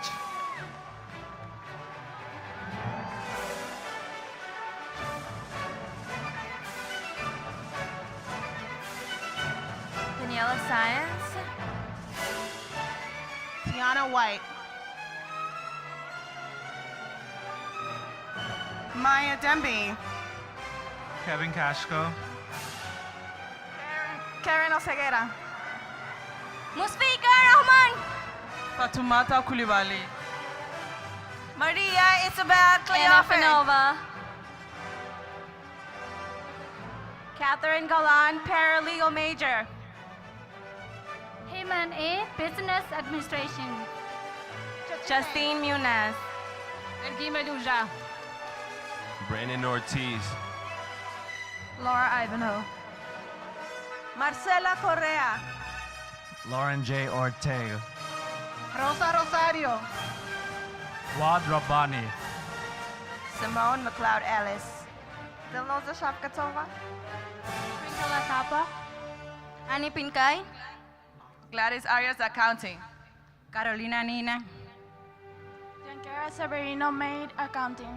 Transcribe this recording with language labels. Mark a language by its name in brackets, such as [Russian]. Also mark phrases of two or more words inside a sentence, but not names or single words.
[English] Daniela Science. Tiana White. Maya Demby. Kevin Kashko. Karen Oseguera. Musfika Rahman. Fatumata Kulibali. Maria Isabel Cleofer. Nova. Catherine Galan, paralegal major. Heyman A, Business Administration. Justine Muniz. Ergi Meduja. Brandon Ortiz. Laura Ivanhoe. Marcela Correa. Lauren J. Ortega. Rosa Rosario. Wad Rabbani. Simone McLeod Ellis. Dilnoza Shafkatova. Sprinkle Tapa. Annie Pincay. Gladys Arias Accounting. Carolina Nina. Giancara Severino Maid, Accounting.